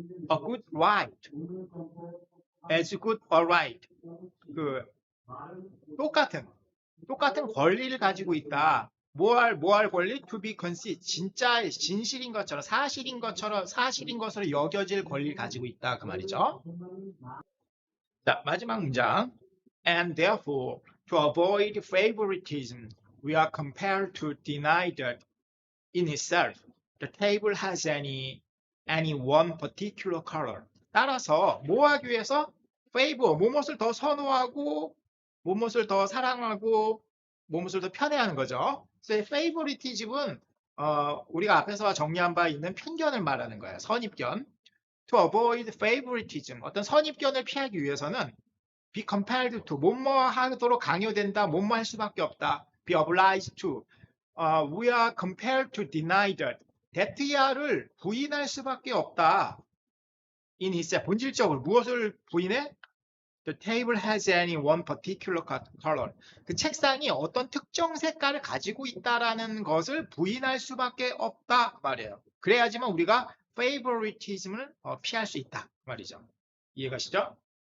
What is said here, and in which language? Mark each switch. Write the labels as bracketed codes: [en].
[en] A good right, as good a right. [ko] 그 똑같은 권리를 가지고 있다. 뭐 할 권리? [en] To be considered, [ko] 진실인 것처럼, 사실인 것으로 여겨질 권리를 가지고 있다 그 말이죠. 자, 마지막 문장. [en] And therefore, to avoid favoritism, we are compelled to deny that in itself the table has any one particular color. [ko] 따라서 뭐 하기 위해서 favor, 무엇을 더 선호하고 무엇을 더 사랑하고 무엇을 더 편애하는 거죠. 그래서 favoritism은 우리가 앞에서 정리한 바 있는 편견을 말하는 거예요. 선입견. [en] To avoid favoritism, [ko] 어떤 선입견을 피하기 위해서는 [en] be compelled to, [ko] 뭐뭐 하도록 강요된다, 뭐뭐 할 수밖에 없다. [en] be obliged to, we are compelled to deny that, that야를 [ko] 부인할 수밖에 없다. [en] in itself, [ko] 본질적으로 무엇을 부인해? [en] The table has any one particular color. [ko] 그 책상이 어떤 특정 색깔을 가지고 있다라는 것을 부인할 수밖에 없다 말이에요. 그래야지만 우리가 favoritism을 피할 수 있다 말이죠. 이해가시죠?